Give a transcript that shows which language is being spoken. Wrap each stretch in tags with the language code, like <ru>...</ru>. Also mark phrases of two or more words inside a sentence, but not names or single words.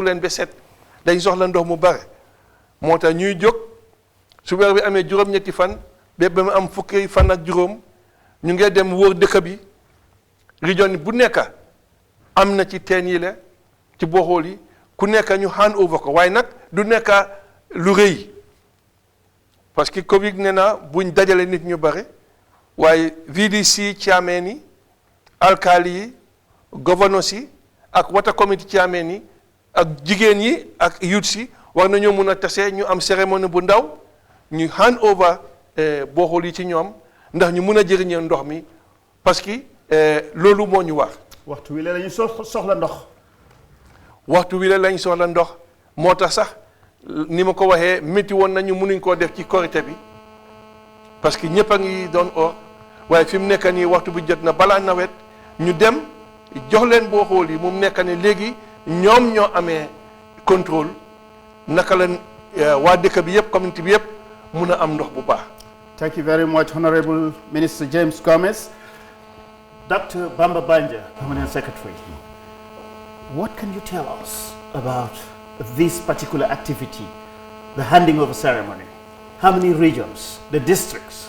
<wo>leen ba set dañ soxla ndox mu bare moo tax ñuy jóg su weer bi amee juróom-ñetti fan ba mu am fukki fan ak juróom ñu ngi dem wër dëkk bi région bu nekk am na ci teen yi la ci boxool yi ku nekk ñu</wo> <en>hand over</en> <wo>ko waaye nag du nekk lu rëy parce que Covid nee na buñ dajale nit ñu bare waaye</wo> <en>VDC chairman</en> <wo>yi alkali yi governors yi ak</wo> <en>water committee chairman</en> <wo>yi ak jigéen yi ak youth si war nañoo mun a tase ñu am cérémonie bu ndaw ñu</wo> <en>hand over</en> <wo>boxool yi ci ñoom ndax ñu mun a jëriñee ndox mi parce que loolu moo ñu war. waxtu wi la lañu soxla ndox. waxtu wi la lañ soxla ndox moo tax sax ni ma ko waxee métti woon nañu mënuñ koo def ci korité bi parce que ñëpp a ngi doon or waaye fi mu nekk nii waxtu bi jot na balaa nawet ñu dem jox leen boo xool yi mu nekk ne léegi ñoom ñoo amee contrôle naka la waa dëkk bi yëpp communauté bi yëpp mun a am ndox bu baax.</wo> <en>Thank you very much, Honorable Minister James Gomez. Dr. Bamba Banja, Permanent Secretary, what can you tell us about this particular activity, the handing over ceremony? How many regions, the districts?</en>